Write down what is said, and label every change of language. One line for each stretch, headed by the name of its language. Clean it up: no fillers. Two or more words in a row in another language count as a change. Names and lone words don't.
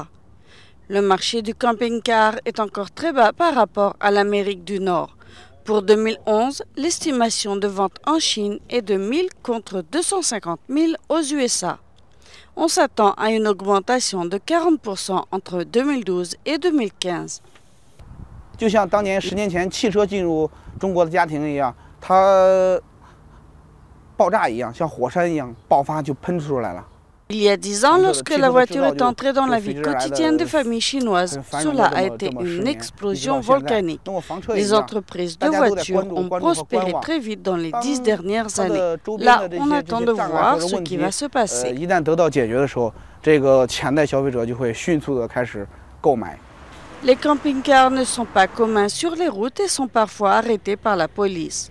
French: Le marché du camping-car est encore très bas par rapport à l'Amérique du Nord. Pour 2011, l'estimation de vente en Chine est de 1000 contre 250 000 aux USA. On s'attend à une augmentation de 40% entre 2012 et 2015.
Chinese: 就像当年10年前汽车进入中国的家庭一样，它爆炸一样，像火山一样爆发就喷出来了。
French: Il y a 10 ans, lorsque la voiture est entrée dans la vie quotidienne des familles chinoises, cela a été une explosion volcanique. Les entreprises de voitures ont prospéré très vite dans les 10 dernières années. Là, on attend de voir ce qui va se passer. Les camping-cars ne sont pas communs sur les routes et sont parfois arrêtés par la police.